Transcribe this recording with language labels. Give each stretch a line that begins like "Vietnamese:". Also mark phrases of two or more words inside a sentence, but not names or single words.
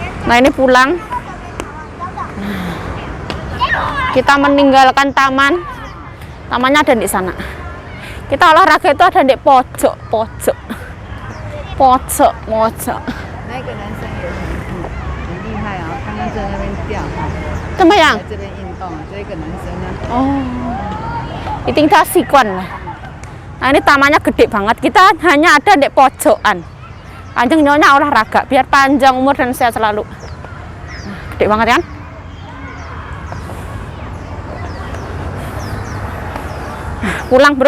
Indonesian: Nah ini pulang. Kita meninggalkan taman. Tamannya ada di sana. Kita olahraga itu ada di pojok.
Chinese: 那个男生也很厉害啊，刚刚在那边跳哈，怎么样？在这边运动，这个男生呢，
Indonesian: Oh, tinggal sikon lah. Nah ini tamannya gede banget. Kita hanya ada di pojokan. Kanjeng Nyonya olahraga biar panjang umur dan sehat selalu. Nah, gede banget kan? Nah, pulang bro.